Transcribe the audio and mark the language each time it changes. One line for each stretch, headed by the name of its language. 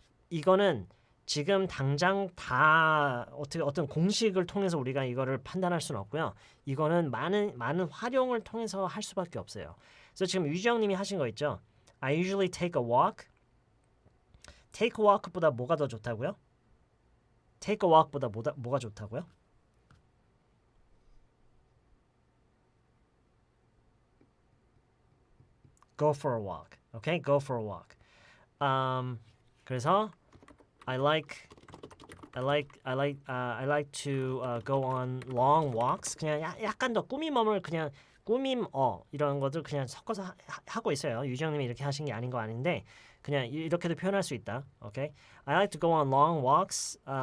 Korean: 이거는 지금 당장 다 어떤 공식을 통해서 우리가 이거를 판단할 수는 없고요. 이거는 많은 활용을 통해서 할 수밖에 없어요. 그래서 지금 유지영님이 하신 거 있죠.
English: I usually take a walk.
Korean: Take a walk보다 뭐가 더 좋다고요? Take a walk보다 뭐가 좋다고요?
English: Go for a walk. Okay, go for a walk.
Korean: 그래서
English: I like to go on long walks.
Korean: 그냥 약간 더 꾸밈어물 그냥 이런 것들 그냥 섞어서 하고 있어요. 유정님이 이렇게 하신 게 아닌 거 아닌데 그냥 이렇게도 표현할 수 있다.
English: Okay, I like to go on long walks.